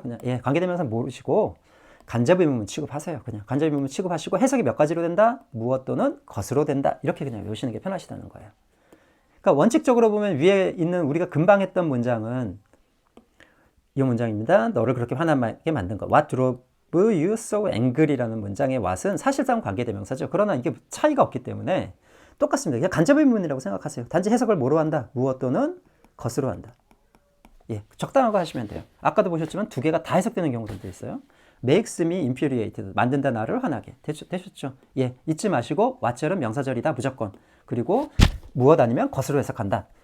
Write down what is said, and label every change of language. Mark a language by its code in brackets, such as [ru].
[ko] 그냥 관계대명사 모르시고 간접 의문문 취급하세요. 그냥 간접 의문문 취급하시고 해석이 몇 가지로 된다? 무엇 또는 것으로 된다. 이렇게 그냥 외우시는 게 편하시다는 거예요. 그러니까 원칙적으로 보면 위에 있는 우리가 금방 했던 문장은 이 문장입니다. 너를 그렇게 화나게 만든 것. [en] What drove you so angry [ko] 라는 문장의 what은 사실상 관계대명사죠. 그러나 이게 차이가 없기 때문에 똑같습니다. 그냥 간접 의문이라고 생각하세요. 단지 해석을 뭐로 한다? 무엇 또는 것으로 한다. 적당하고 하시면 돼요. 아까도 보셨지만 두 개가 다 해석되는 경우들도 있어요. [en] makes me infuriated. [ko] 만든다 나를 화나게. 되셨죠? 잊지 마시고 what절은 명사절이다 무조건. 그리고 무엇 아니면 것으로 해석한다.